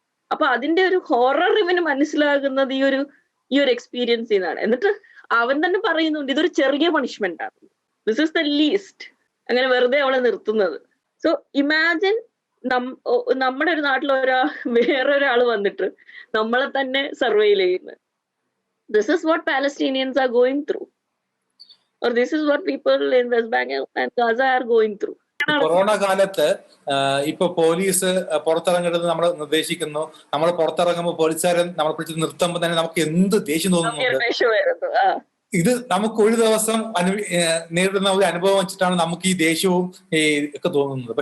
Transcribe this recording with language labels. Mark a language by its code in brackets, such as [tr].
[ml] അപ്പൊ അതിന്റെ ഒരു ഹൊറർ ഇവന് മനസ്സിലാകുന്നത് ഈ ഒരു എക്സ്പീരിയൻസിൽ നിന്നാണ്. എന്നിട്ട് അവൻ തന്നെ പറയുന്നുണ്ട് ഇതൊരു ചെറിയ പണിഷ്മെന്റ് ആണ്, [en] this is the least, [ml] അങ്ങനെ വെറുതെ അവളെ നിർത്തുന്നത്. സോ ഇമാജിൻ നമ്മുടെ ഒരു നാട്ടിൽ വേറൊരാള് വന്നിട്ട് നമ്മളെ തന്നെ സർവൈൽ ചെയ്യുന്നത്. [en] This is what Palestinians are going through, or this is what people in West Bank and Gaza are going through. [ml] Corona കാലത്ത് ഇപ്പൊ പോലീസ് പുറത്തിറങ്ങരുത് നമ്മൾ നിർദ്ദേശിക്കുന്നു. നമ്മൾ പുറത്തിറങ്ങുമ്പോൾ പോലീസുകാരൻ നമ്മളെ പിടിച്ച് നിർത്തുമ്പോൾ തന്നെ നമുക്ക് എന്ത് ദേഷ്യം തോന്നുന്നുണ്ട്. ഇത് നമുക്ക് ഒരു ദിവസം നേരിടുന്ന ഒരു അനുഭവം വെച്ചിട്ടാണ് നമുക്ക് ഈ ദേഷ്യവും ഒക്കെ തോന്നുന്നത്.